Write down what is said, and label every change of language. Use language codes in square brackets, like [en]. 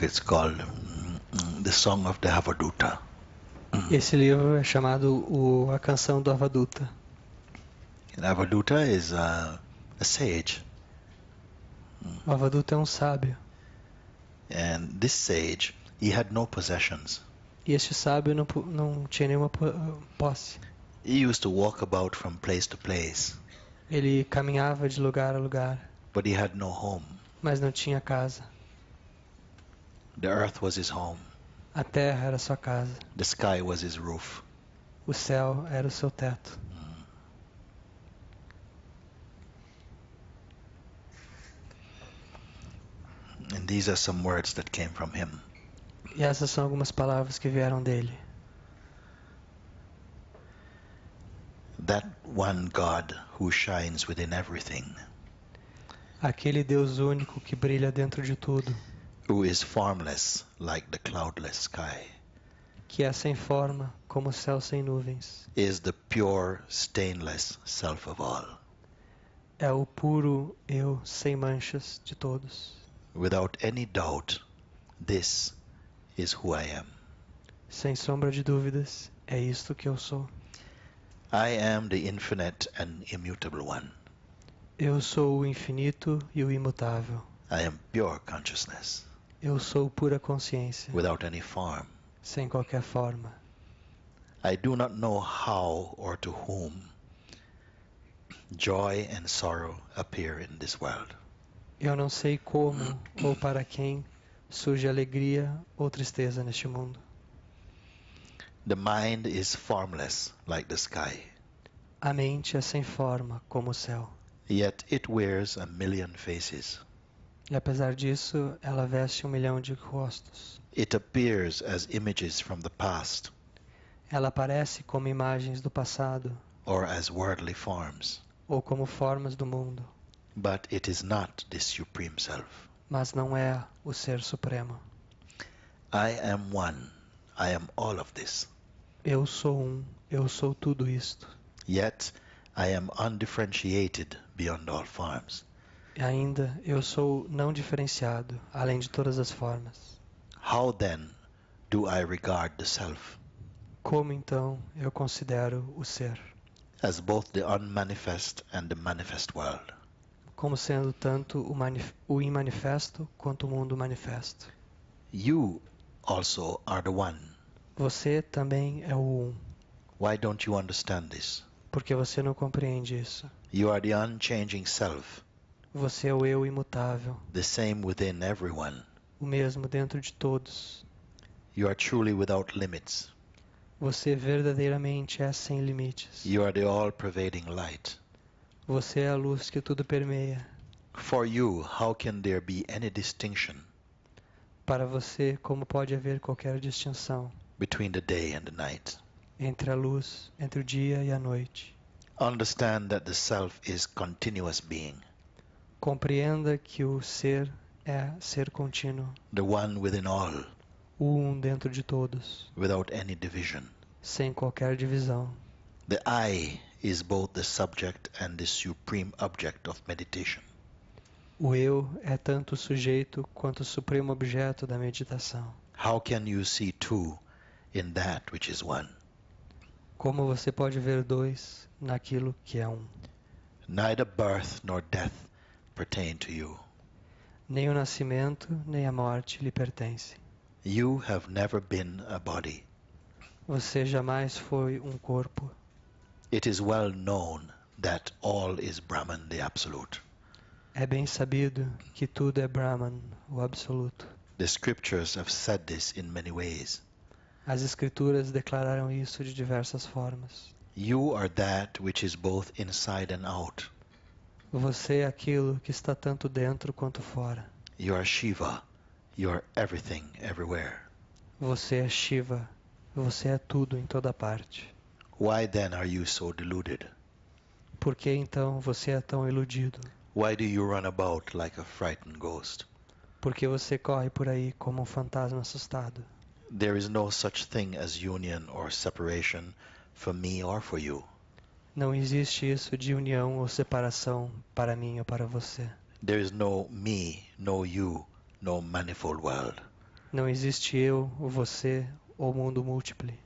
[en] It's called The Song of the Avaduta. [pt] Esse livro é chamado A Canção do Avaduta. [en] And Avaduta is a sage. [pt] O Avaduta é um sábio. [en] And this sage, he had no possessions. [pt] E este sábio não tinha nenhuma posse. [en] He used to walk about from place to place, [pt] Ele caminhava de lugar a lugar, [en] but he had no home. [pt] mas não tinha casa. [en] The earth was his home. [pt] A terra era sua casa. [en] The sky was his roof. [pt] O céu era o seu teto. [en] And these are some words that came from him. [pt] E essas são algumas palavras que vieram dele. [en] That one God who shines within everything, [pt] Aquele Deus único que brilha dentro de tudo, [en] who is formless like the cloudless sky, [pt] que é sem forma, como o céu sem nuvens. [en] is the pure, stainless self of all. [pt] É o puro eu sem manchas de todos. [en] Without any doubt, this is who I am. [pt] Sem sombra de dúvidas, é isto que eu sou. [en] I am the infinite and immutable one. [pt] Eu sou o infinito e o imutável. [en] I am pure consciousness, [pt] Eu sou pura consciência, [en] without any form. [pt] sem qualquer forma. [en] I do not know how or to whom joy and sorrow appear in this world. [pt] Eu não sei como ou para quem surge alegria ou tristeza neste mundo. [en] The mind is formless like the sky, [pt] A mente é sem forma, como o céu. [en] yet it wears a million faces. [pt] E apesar disso, ela veste 1 milhão de rostos. [en] It appears as images from the past [pt] Ela aparece como imagens do passado [en] or as worldly forms, [pt] ou como formas do mundo. [en] but it is not this supreme self. [pt] mas não é o Ser Supremo. [en] I am one. I am all of this. [pt] Eu sou eu sou tudo isto. [en] Yet I am undifferentiated beyond all forms. [pt] E ainda eu sou não diferenciado, além de todas as formas. [en] How then do I regard the self? [pt] Como então eu considero o ser? [en] As both the unmanifest and the manifest world. [pt] Como sendo tanto o imanifesto quanto o mundo manifesto. [en] You also are the one. [pt] Você também é o [en] Why don't you understand this? [pt] Porque você não compreende isso. [en] You are the unchanging self, [pt] Você é o eu imutável, [en] the same within everyone. [pt] o mesmo dentro de todos. [en] You are truly without limits. [pt] Você verdadeiramente é sem limites. [en] You are the all-pervading light. [pt] Você é a luz que tudo permeia. [en] For you, how can there be any distinction [pt] Para você, como pode haver qualquer distinção [en] between the day and the night? [pt] entre a luz, entre o dia e a noite? [en] Understand that the self is continuous being, [pt] Compreenda que o ser é ser contínuo, [en] the one within all, [pt] o dentro de todos, [en] without any division. [pt] sem qualquer divisão. [en] The I is both the subject and the supreme object of meditation. [pt] O eu é tanto o sujeito quanto o supremo objeto da meditação. [en] How can you see two in that which is one? [pt] Como você pode ver dois naquilo que é um? [en] Neither birth nor death pertain to you. [pt] Nem o nascimento, nem a morte lhe pertencem. [en] You have never been a body. [pt] Você jamais foi um corpo. [en] It is well known that all is Brahman, the Absolute. [pt] É bem sabido que tudo é Brahman, o absoluto. [en] The scriptures have said this in many ways. [pt] As escrituras declararam isso de diversas formas. [en] You are that which is both inside and out. [pt] Você é aquilo que está tanto dentro quanto fora. [en] You are Shiva. You are everything, everywhere. [pt] Você é Shiva. Você é tudo em toda parte. [en] Why then are you so deluded? [pt] Por que então você é tão iludido? [en] Why do you run about like a frightened ghost? [pt] Por que você corre por aí como um fantasma assustado? [en] There is no such thing as union or separation for me or for you. [pt] Não existe isso de união ou separação para mim ou para você. [en] There is no me, no you, no manifold world. [pt] Não existe eu, ou você, ou mundo múltiplo.